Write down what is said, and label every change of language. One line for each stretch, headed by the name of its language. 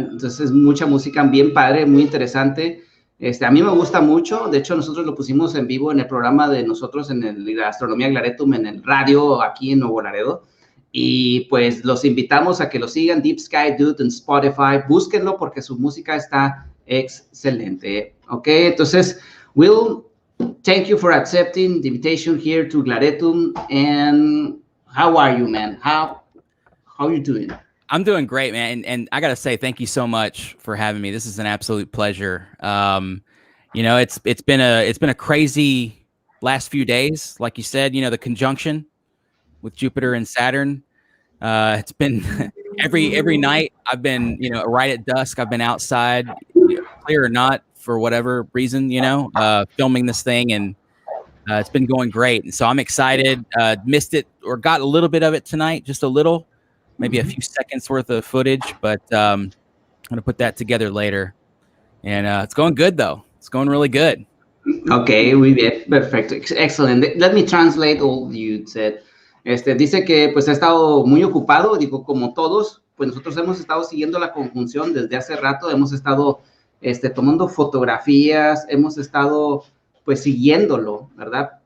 Spanish: Entonces es mucha música bien padre, muy interesante. A mí me gusta mucho, de hecho nosotros lo pusimos en vivo en el programa de nosotros en la Astronomía Glaretum, en el radio aquí en Nuevo Laredo, y pues los invitamos a que lo sigan, Deep Sky Dude en Spotify, búsquenlo porque su música está excelente, ¿ok? Entonces,
English: Will, thank you for accepting the invitation here to Glaretum, and how are you, man? How are you doing? I'm doing great, man. And I got to say, thank you so much for having me. This is an absolute pleasure. It's been a crazy last few days. Like you said, the conjunction with Jupiter and Saturn. It's been every night I've been, right at dusk, I've been outside, clear or not, for whatever reason, filming this thing, and it's been going great. And so I'm excited. Missed it or got a little bit of it tonight, just a little. Maybe a few seconds worth of footage, but I'm going to put that together later. And it's going good, though. It's going really good. Okay,
Spanish: muy bien, perfecto,
English: excellent. Let me translate all you said.
Spanish: Dice que pues ha estado muy ocupado, digo, como todos, pues nosotros hemos estado siguiendo la conjunción desde hace rato, hemos estado tomando fotografías, hemos estado pues siguiéndolo, ¿verdad?